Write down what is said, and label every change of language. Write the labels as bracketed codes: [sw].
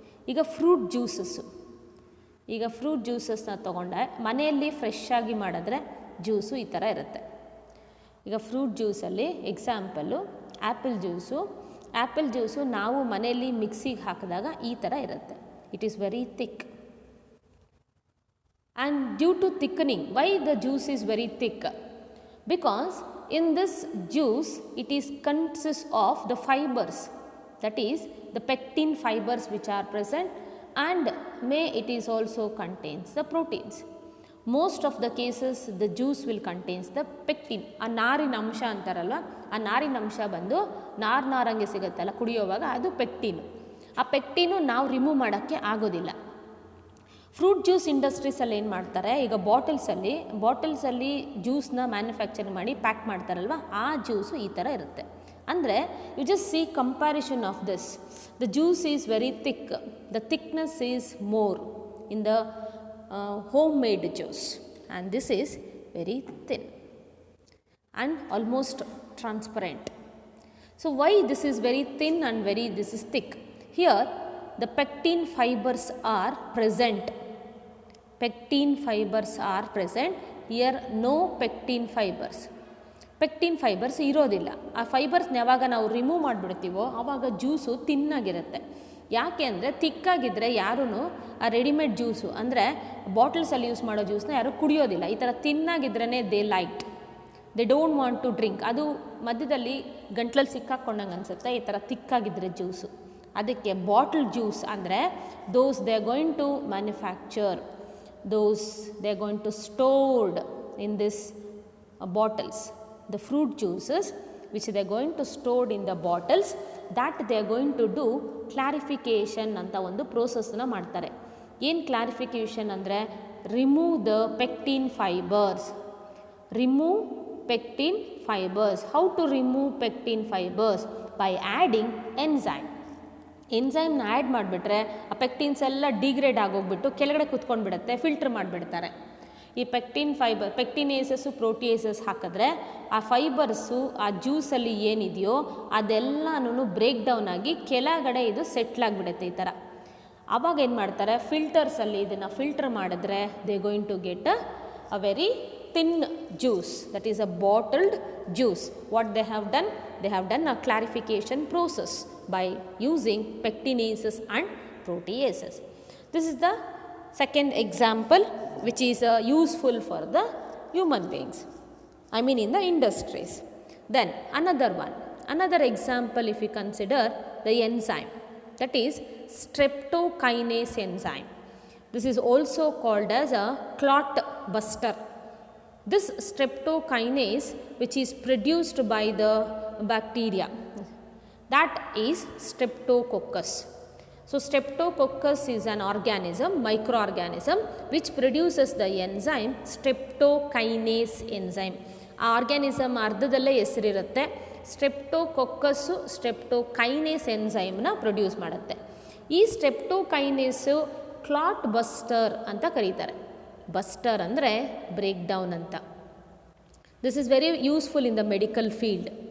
[kn] ಈಗ fruit juices, ಈಗ fruit ಜ್ಯೂಸಸ್ನ ತೊಗೊಂಡೆ ಮನೆಯಲ್ಲಿ ಫ್ರೆಶ್ ಆಗಿ ಮಾಡಿದ್ರೆ ಜ್ಯೂಸು ಈ ಥರ ಇರುತ್ತೆ. ಈಗ ಫ್ರೂಟ್ ಜ್ಯೂಸಲ್ಲಿ ಎಕ್ಸಾಂಪಲ್ಲು ಆ್ಯಪಲ್ ಜ್ಯೂಸು ನಾವು ಮನೆಯಲ್ಲಿ ಮಿಕ್ಸಿಗೆ ಹಾಕಿದಾಗ ಈ ಥರ ಇರುತ್ತೆ. [en] It is very thick. And due to thickening, why the juice is very thick? Because in this juice it is consists of the fibers, that is the pectin fibers which are present, and it is also contains the proteins. Most of the cases the juice will contains the pectin. [kn] ಆ ನಾರಿನ ಅಂಶ ಅಂತಾರಲ್ಲ, ಆ ನಾರಿನ ಅಂಶ ಬಂದು ನಾರಂಗೆ ಸಿಗುತ್ತಲ್ಲ ಕುಡಿಯೋವಾಗ, ಅದು ಪೆಕ್ಟಿನು. ಆ ಪೆಕ್ಟಿನು ನಾವು ರಿಮೂವ್ ಮಾಡೋಕ್ಕೆ ಆಗೋದಿಲ್ಲ. ಫ್ರೂಟ್ ಜ್ಯೂಸ್ ಇಂಡಸ್ಟ್ರೀಸಲ್ಲಿ ಏನು ಮಾಡ್ತಾರೆ, ಈಗ ಬಾಟಲ್ಸಲ್ಲಿ ಜ್ಯೂಸ್ನ ಮ್ಯಾನುಫ್ಯಾಕ್ಚರ್ ಮಾಡಿ ಪ್ಯಾಕ್ ಮಾಡ್ತಾರಲ್ವ, ಆ ಜ್ಯೂಸು ಈ ಥರ ಇರುತ್ತೆ. [en] ಅಂದರೆ you just see comparison of this. The juice is very thick, the thickness is more in the homemade juice, and this is very thin and almost transparent. So why this is very thin and this is thick? Here the pectin fibers are present. Pectin fibers are present. Here no pectin fibers. [kn] Pectin fibres ಇರೋದಿಲ್ಲ. ಆ ಫೈಬರ್ಸ್ನ ಯಾವಾಗ ನಾವು remove ಮಾಡಿಬಿಡ್ತೀವೋ ಆವಾಗ juice ತಿನ್ನಾಗಿರುತ್ತೆ. ಯಾಕೆ ಅಂದರೆ ತಿಕ್ಕಾಗಿದ್ದರೆ ಯಾರೂ ಆ readymade juice ಅಂದರೆ ಬಾಟಲ್ಸಲ್ಲಿ ಯೂಸ್ ಮಾಡೋ ಜ್ಯೂಸ್ನ ಯಾರೂ ಕುಡಿಯೋದಿಲ್ಲ. ಈ ಥರ ತಿನ್ನಾಗಿದ್ರೇ [en] They like, they don't want to drink. [kn] ಅದು ಮಧ್ಯದಲ್ಲಿ ಗಂಟ್ಲಲ್ಲಿ ಸಿಕ್ಕಾಕೊಂಡಂಗೆ ಅನಿಸುತ್ತೆ ಈ ಥರ ತಿಕ್ಕಾಗಿದ್ದರೆ ಜ್ಯೂಸು. ಅದಕ್ಕೆ ಬಾಟಲ್ ಜ್ಯೂಸ್ ಅಂದರೆ [en] Those they are going to manufacture, those they are going to stored in this bottles. The fruit juices which they are going to stored in the bottles, that they are going to do clarification [kn] ಅಂತ ಒಂದು ಪ್ರೋಸೆಸ್ನ ಮಾಡ್ತಾರೆ. ಏನು clarification ಅಂದರೆ [en] Remove the pectin fibers. Remove pectin fibers. How to remove pectin fibers? By adding enzyme. [kn] ಎನ್ಸೈಮ್ನ add ಮಾಡಿಬಿಟ್ರೆ ಆ ಪೆಕ್ಟಿನ್ಸ್ ಎಲ್ಲ degrade ಆಗೋಗ್ಬಿಟ್ಟು ಕೆಳಗಡೆ ಕುತ್ಕೊಂಡು ಬಿಡುತ್ತೆ, ಫಿಲ್ಟರ್ ಮಾಡಿಬಿಡ್ತಾರೆ. ಈ ಪೆಕ್ಟಿನ್ ಫೈಬರ್, ಪೆಕ್ಟಿನೇಸಸ್ಸು ಪ್ರೋಟಿಯೇಸಸ್ ಹಾಕಿದ್ರೆ ಆ ಫೈಬರ್ಸು ಆ ಜ್ಯೂಸಲ್ಲಿ ಏನಿದೆಯೋ ಅದೆಲ್ಲನೂ ಬ್ರೇಕ್ ಡೌನ್ ಆಗಿ ಕೆಳಗಡೆ ಇದು ಸೆಟ್ಲಾಗಿಬಿಡುತ್ತೆ ಈ ಥರ. ಆವಾಗ ಏನು ಮಾಡ್ತಾರೆ, ಫಿಲ್ಟರ್ಸಲ್ಲಿ ಇದನ್ನು ಫಿಲ್ಟರ್ ಮಾಡಿದ್ರೆ [en] They going to get a very thin juice, that is a bottled juice. What they have done? They have done a clarification process by using pectinases and proteases. This is the second example which is useful for the human beings, I mean in the industries. Then another example, if you consider the enzyme, that is streptokinase enzyme. This is also called as a clot buster. This streptokinase, which is produced by the bacteria, that is Streptococcus. So Streptococcus is an organism, microorganism, which produces the enzyme streptokinase enzyme. [kn] ಆ organism ಅರ್ಧದಲ್ಲೇ ಹೆಸರಿರುತ್ತೆ. ಸ್ಟ್ರೆಪ್ಟೋಕೊಕ್ಕಸ್ಸು streptokinase ಎನ್ಸೈಮ್ನ produce ಮಾಡುತ್ತೆ. ಈ ಸ್ಟ್ರೆಪ್ಟೋಕೈನೇಸು clot buster ಅಂತ ಕರೀತಾರೆ. Buster ಅಂದರೆ break down ಅಂತ. [en] This is very useful in the medical field.